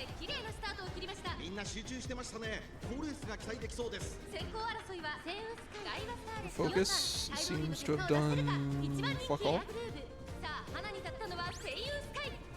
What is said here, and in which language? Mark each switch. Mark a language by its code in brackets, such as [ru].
[ja] 綺麗なスタートを切りました。みんな集中してましたね。好レースが期待できそうです。先行争いはセイウンスカイガイワスターレット。 [en] Focus seems to have done fuck all. [ja] さあ花に立ったのはセイウンスカイ。